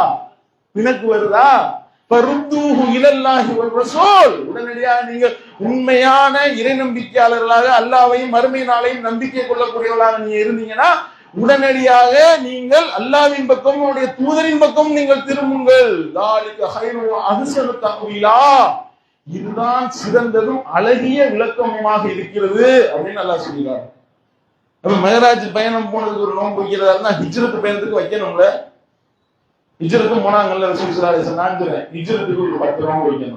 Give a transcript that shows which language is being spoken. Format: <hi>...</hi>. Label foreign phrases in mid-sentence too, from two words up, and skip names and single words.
<ta>பிணக்கு வருதா?</ta> <ar>فردوه إلى الله والرسول.</ar> <ta>உடனடியாக நீங்கள் உண்மையான இறை நம்பிக்கையாளர்களாக அல்லாஹ்வையும் மறுமை நாளையும் நம்பிக்கை கொள்ளக்கூடியவர்களாக நீங்க இருந்தீங்கன்னா உடனடியாக நீங்கள் அல்லாஹ்வின் பக்கம் அவருடைய தூதரின் பக்கம் நீங்கள் திரும்புங்கள்.</ta> <ar>ذَلِكَ خَيْرٌ وَأَحْسَنُ تَأْوِيلًا.</ar> <ta>இதுதான் சிறந்ததும் அழகிய விளக்கமுமாக இருக்கிறது அப்படின்னு அல்லாஹ் சொல்கிறார். அப்ப மேராஜ் பயணம் போனதுக்கு ஒரு நோன்பு வைக்கிறதா இருந்தா ஹிஜ்ரத் பயணத்துக்கு வைக்கணும்ல. ஹிஜ்ரத்து போனாங்கல்ல ரசூல்</ta> <ar>صلى الله عليه وسلم,</ar> <ta>நான் சொல்றேன் ஹிஜ்ரத்துக்கு ஒரு 10 நோன்பு வைக்கணும்.</ta>